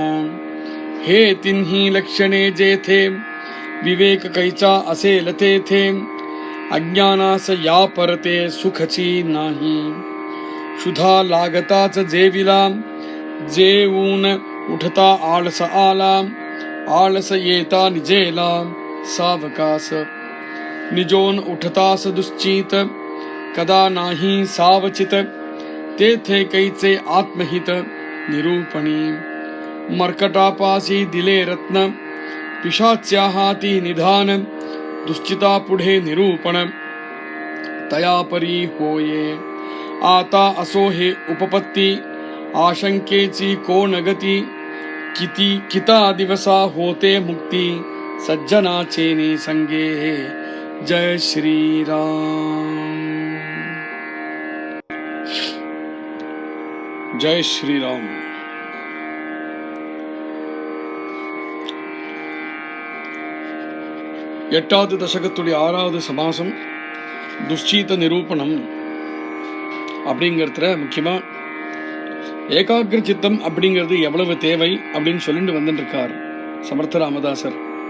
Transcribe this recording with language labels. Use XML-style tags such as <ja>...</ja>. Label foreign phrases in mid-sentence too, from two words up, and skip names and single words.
<mr>हे तिन्ही लक्षणे जेथे, विवेक कैचा असेल तेथे, अज्ञानास या परते सुखची नाही। क्षुधा लागताच जेविला, जेवून उठता आळस आला, आळस येता निजेला सावकास। निजोन उठतास दुश्चित, कदा नाही सावचित, तेथे कैचे आत्महित निरूपणी। मर्कटापासी दिले रत्न, पिशाच्या हाती निधान, दुश्चिता पुढे निरूपण तयापरी होये। आता असो हे उपपत्ती, आशंकेची कोण गती, किता दिवसा होते मुक्ती, सज्जनाचे निसंगे। जय श्री राम।</mr> <ta>ஜெய் ஸ்ரீராம். எட்டாவது தசகத்துடைய 6வது சமாசம் துஷ்சீத நிரூபணம் அப்படிங்கிறதுல முக்கியமா ஏகாகிர சித்தம் அப்படிங்கிறது எவ்வளவு தேவை அப்படின்னு சொல்லிட்டு வந்துட்டு இருக்கார் சமர்த்த ராமதாசர்.</ta>